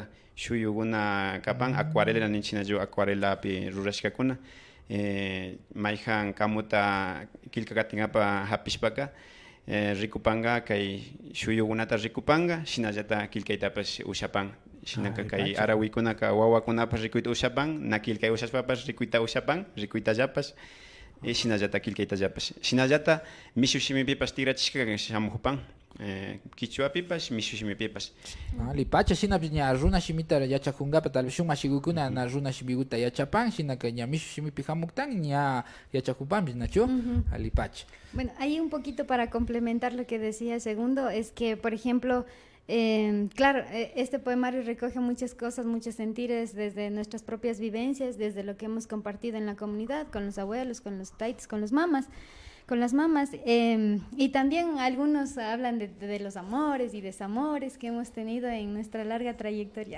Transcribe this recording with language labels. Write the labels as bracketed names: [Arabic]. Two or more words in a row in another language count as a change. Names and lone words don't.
[Quechua] shuyukuna kapan acuarela ninchinachu acuarelapi rurashkakuna mayjan kamuta kilka katingapa hapishpaka rikupanka kay shuyukunata rikupanka shinallata kilkaytapash ushapan shinaka kay arawiykunaka wawakunapas rikuyta ushapan na kilkay ushashpapas rikuyta ushapan rikuytallapash shinallata kilkaytallapash shinallata mishu shimipipas tigrachishka shamuqpan kichwapipas mishu shimipipas lipacha shinapish ña runa shimita yachakunkapi [Spanish] tal vez [Quechua] shuk mashikukuna na runa shimikuta yachapan shinaka ña mishu shimipi hamuktan ña yachakupanpish nachu lipacha. [Spanish] Bueno, ahí un poquito para complementar lo que decía Segundo, es que, por ejemplo, claro, este poemario recoge muchas cosas, muchos sentires desde nuestras propias vivencias, desde lo que hemos compartido en la comunidad, con los abuelos, con los taites, con las mamás, y también algunos hablan de los amores y desamores que hemos tenido en nuestra larga trayectoria.